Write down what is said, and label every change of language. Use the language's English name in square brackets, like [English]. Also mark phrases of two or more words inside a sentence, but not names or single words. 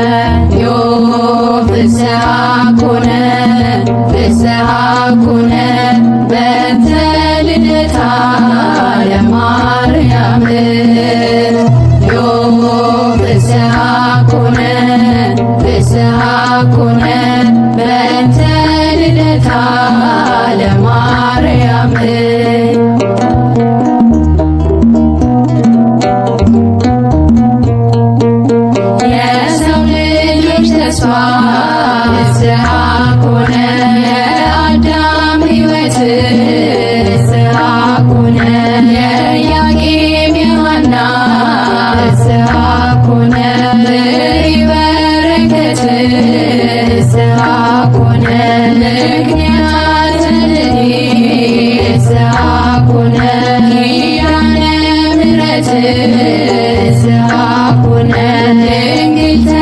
[Geez] ፍስሐ ኮነ በእንተ ልደታ ለማርያም ፍስሐ ኮነ በእንተ ልደታ ለማርያም [Amharic] የሰው ልጆች ተስፋ [Geez] ፍስሐ ኮነ [Amharic] የአዳም ሕይወት [Geez] ፍስሐ ኮነ [Amharic] የኢያቄም የሐና [Geez] ፍስሐ ኮነ ፍሬ በረከት ፍስሐ ኮነ ምክንያተ ልደት ፍስሐ ኮነ ኪዳነ ምሕረት ፍስሐ ኮነ ድንግል